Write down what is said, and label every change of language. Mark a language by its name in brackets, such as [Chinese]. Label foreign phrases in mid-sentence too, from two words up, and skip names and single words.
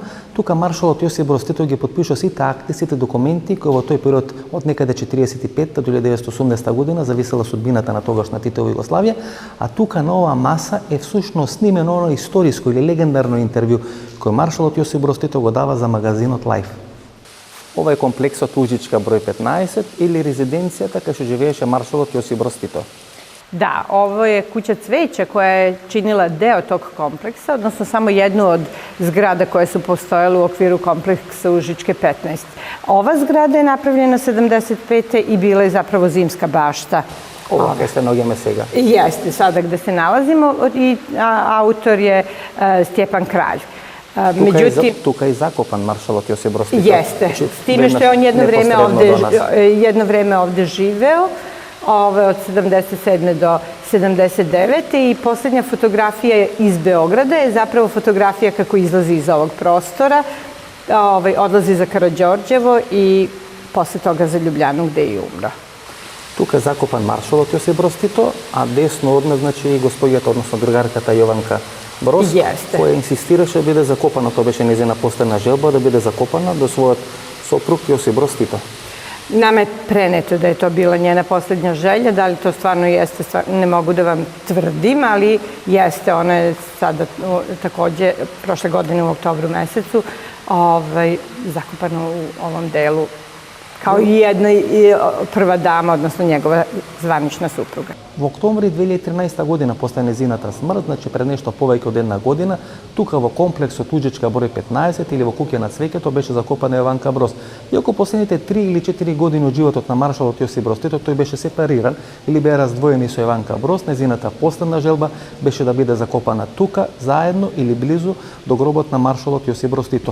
[Macedonian] Тука маршалот Јосип Брз Тито ги подпишува сите акти, сите документи кои во тој период од некаде 45 до 1980 година зависела судбината на тогашна Титова Југославија, а тука на оваа маса е всушност снимено оно историско или легендарно интервју кој маршалот Јосип Брз Тито го дава за магазинот Life. Ова е комплексот Ужичка број 15 или резиденцијата кај што живееше маршалот Јосип Брз Тито. [Serbian] Da, ovo je kuća cveća koja je činila deo tog kompleksa, odnosno samo jednu od zgrada koje su postojale u okviru kompleksa Užičke 15. Ova zgrada je napravljena 75. i bila je zapravo zimska bašta. [Macedonian] Ова кај се наоѓаме сега. [Serbian] Jeste, sada gde se nalazimo i autor je Stjepan Kralj. [Macedonian] Тука е закопан маршалот Јосип Брз Тито. [Serbian] Jeste, s time što je on jedno vreme ovde živeo, od 77. do 79. i poslednja fotografija iz Beograda je zapravo fotografija kako izlazi iz ovog prostora, odlazi za Karađorđevo i posle toga za Ljubljanu gde je i umro. [Macedonian] Тука е закопан маршалот Јосип Брз Тито, а десно од нас, значи, и господјата, односно другарката Јованка Броз, која инсистираше да биде закопана, тоа беше нејзина последна желба, да биде закопана до својот сопруг Јосип Брз Тито. [Serbian] Nama je preneto da je to bila njena posljednja želja, da li to stvarno jeste, ne mogu da vam tvrdim, ali jeste, ona je sada takođe, prošle godine u oktobru mesecu, zakopana u ovom delu, kao i jedna prva dama, odnosno njegova zvanična supruga. [Macedonian] Во октомври 2013 година, после незината смрт, значи пред нешто повеќе од една година, тука во комплексот Ужичка број 15 или во куќа на цвеќето беше закопана Јованка Броз. Иако последните 3 или 4 години од животот на маршалот Јосип Брз Тито, тој беше сепариран или беа раздвоени со Јованка Броз, незината последна желба беше да биде закопана тука, заедно или близу до гробот на маршалот Јосип Брз Тито.